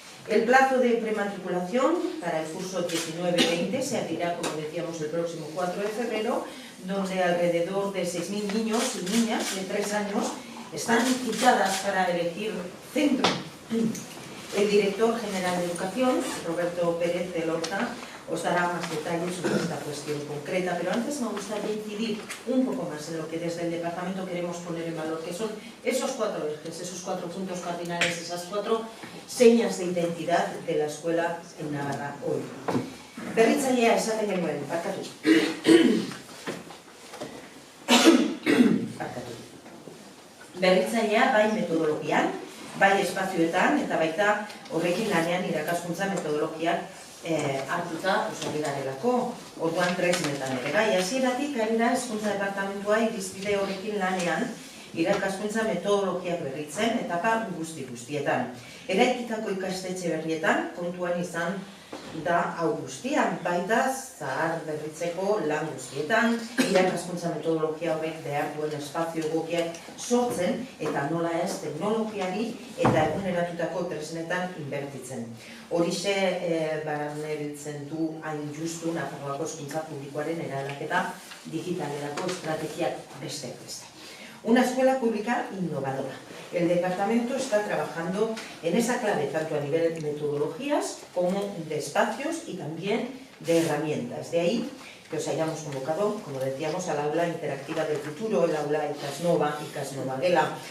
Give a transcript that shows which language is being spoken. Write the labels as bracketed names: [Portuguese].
[Spanish] El plazo de prematriculación para el curso 19-20 se abrirá, como decíamos, el próximo 4 de febrero, donde alrededor de 6.000 niños y niñas de 3 años están citadas para elegir centro. El director general de Educación, Roberto Pérez de Lorca, os dará más detalles sobre esta cuestión concreta, pero antes me gustaría incidir un poco más en lo que desde el departamento queremos poner en valor, que son esos 4 ejes, esos 4 puntos cardinales, esas 4 señas de identidad de la escuela en Navarra hoy. [Basque] Berritzailea esaten genuen, barkatu. Berritzailea bai metodologian, bai espazioetan, eta baita horrekin lanean irakaskuntza metodologiak hartuta osari garelako, orduan tresnetan ere. Bai, hasieratik ari da hezkuntza departamentua irizpide horrekin lanean irakaskuntza metodologiak berritzen eta guztietan. Eraikitako ikastetxe berrietan kontuan izan da hau guztian, baita zahar berritzeko lan guztietan, irakaskuntza metodologia horrek behar duen espazio egokiak sortzen eta nola ez teknologiari eta eguneratutako tresnetan inbertitzen. Horixe barnebiltzen du hain justu Nafarroako hezkuntza publikoaren eraldaketa digitalerako estrategiak besteak beste. [Spanish] Una escuela pública innovadora. El departamento está trabajando en esa clave, tanto a nivel de metodologías como de espacios y también de herramientas. De ahí que os hayamos convocado, como decíamos, al aula interactiva del futuro, el aula Ikasnova, Ikasnova Gela.